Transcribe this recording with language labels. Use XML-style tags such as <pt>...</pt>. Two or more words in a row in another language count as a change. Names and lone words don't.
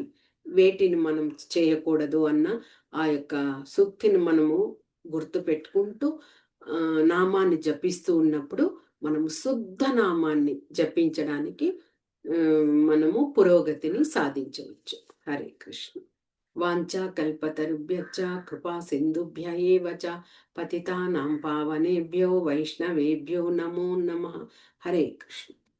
<te>వేటిని మనం చేయకూడదు అన్న ఆ యొక్క సూక్తిని మనము గుర్తు పెట్టుకుంటూ నామాన్ని జపిస్తూ ఉన్నప్పుడు మనము శుద్ధ నామాన్ని జపించడానికి మనము పురోగతిని సాధించవచ్చు. హరే కృష్ణ.</te> <sa>వాంఛా కల్పతరుభ్యశ్చ కృపా సింధుభ్య ఏవ చ పతితానాం పావనేభ్యో వైష్ణవేభ్యో నమో నమః.</sa> <te>హరే కృష్ణ.</te>